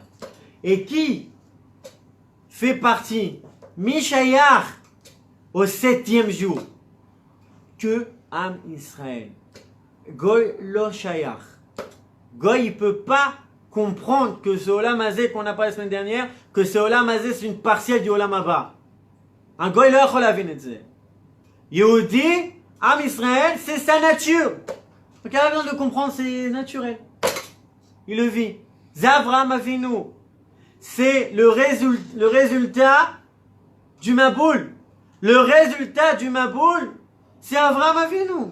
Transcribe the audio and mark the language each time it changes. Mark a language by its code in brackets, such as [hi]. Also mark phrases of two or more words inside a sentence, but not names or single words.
[fr] Et qui fait partie, Mishayar, au 7e jour? Que Am Israël. [he] גוי לא שייך. [fr] Goy, il ne peut pas comprendre que ce [he] עולם הזה [fr] qu'on n'a pas la semaine dernière, que ce [he] עולם הזה [fr] c'est une partielle du [he] עולם הבא. Un גוי לא יכול להבין את זה. [fr] Yehudi, Am Israël, c'est sa nature. Donc il a besoin de comprendre, c'est naturel. il le vit. Avraham Avinu. C'est le résultat du Maboul. Le résultat du Maboul, c'est Avraham Avinu.